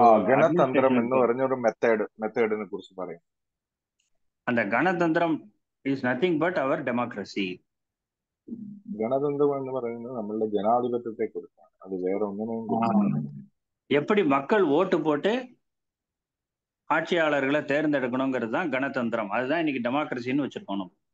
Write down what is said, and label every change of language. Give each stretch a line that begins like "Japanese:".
Malayalam: ഗണതന്ത്രം എന്ന് പറഞ്ഞ ഒരു മെത്തേഡിനെ കുറിച്ച് പറയും.
Tamil: அந்த கணதந்திரம்
English: Is nothing but our democracy.
Malayalam: ഗണതന്ത്രം എന്ന് പറയുന്നത് നമ്മളുടെ ജനാധിപത്യത്തെ കുറിച്ചാണ്. അത് വേറെ ഒന്നിനെയും കുറിച്ചാണ്.
Tamil: எப்படி மக்கள் ஓட்டு போட்டு ஆட்சியாளர்களை தேர்ந்தெடுக்கணுங்கிறது தான் கணதந்திரம். அதுதான் இன்னைக்கு டெமோக்ரஸின்னு வச்சிருக்கணும்.